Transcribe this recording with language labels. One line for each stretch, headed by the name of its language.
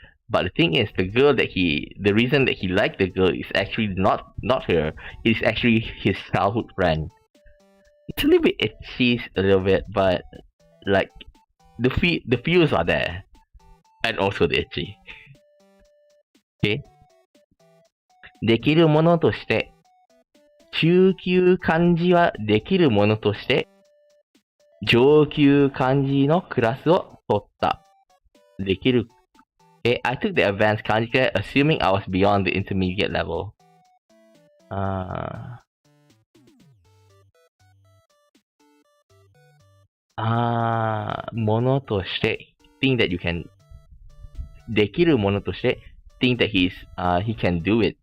English: But the thing is, the reason that he liked the girl is actually not her. It's actually his childhood friend. It's a little bit itchy, a little bit, but like the feels are there, and also the itchy. Okay.
Japanese: できるものとして、中級漢字はできるものとして、上級漢字のクラスを取った。できる。
English: I took the advanced kanji class assuming I was beyond the intermediate level.
Japanese: ものとして
English: think that you can
Japanese: できるものとして
English: think that he can do it.